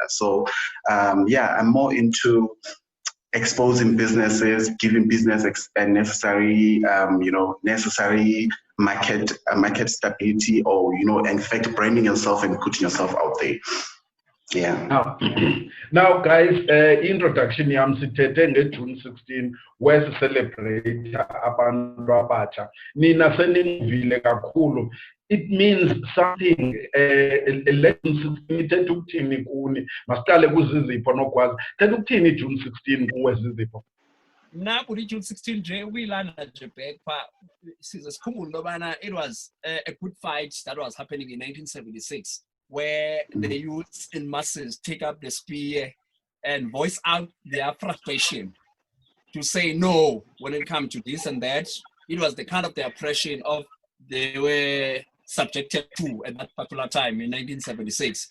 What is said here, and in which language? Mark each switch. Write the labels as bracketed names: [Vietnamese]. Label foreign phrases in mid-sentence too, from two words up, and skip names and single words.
[English] So I'm more into exposing businesses, giving business necessary market stability, or in fact branding yourself and putting yourself out there. Yeah. Now guys, [Xhosa] introduction yam sithethe ngeJune 16 [English] where celebrate [Xhosa] abantu abatsha. Nina senivile kakhulu. [English] It means something. [Xhosa] Election 16 ithetha ukuthini kuni? Masiqale kuZizipho nokwazi. Ithetha ukuthini iJune 16 kuwe Zizipho? Na kuri June 16 nje uyilana nje back pha size sikhumbule lobana [English] it was a good fight that was happening in 1976 where the youths in masses take up the spear and voice out their frustration to say no when it comes to this and that. It was the kind of the oppression of they were subjected to at that particular time in 1976.